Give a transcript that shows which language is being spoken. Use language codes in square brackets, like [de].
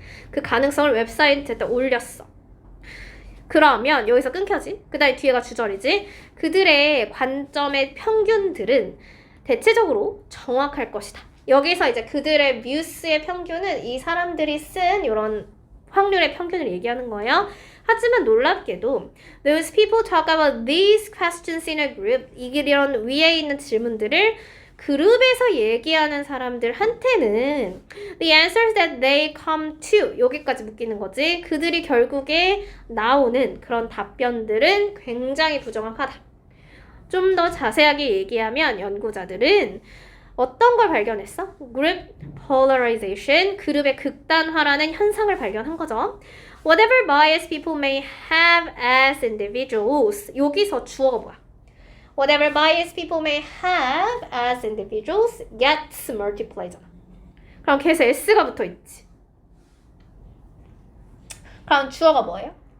[ko] 그 가능성을 웹사이트에다 올렸어. 그러면 여기서 끊겨지? 그 다음에 뒤에가 주절이지? 그들의 관점의 평균들은 대체적으로 정확할 것이다. 여기서 이제 그들의 뮤스의 평균은 이 사람들이 쓴 이런 확률의 평균을 얘기하는 거예요. 하지만 놀랍게도 [en] those people talk about these questions in a group. [ko] 이런 위에 있는 질문들을 그룹에서 얘기하는 사람들한테는 [en] the answers that they come to [ko] 여기까지 묶이는 거지. 그들이 결국에 나오는 그런 답변들은 굉장히 부정확하다. 좀 더 자세하게 얘기하면 연구자들은 어떤 걸 발견했어? group polarization, 그룹의 극단화라는 현상을 발견한 거죠. [en] Whatever bias people may have as individuals. [ko] 여기서 주어가 뭐야? [en] Whatever bias people may have as individuals gets multiplied잖아. [ko] 그럼 계속 s가 붙어 있지. 그럼 주어가 뭐예요?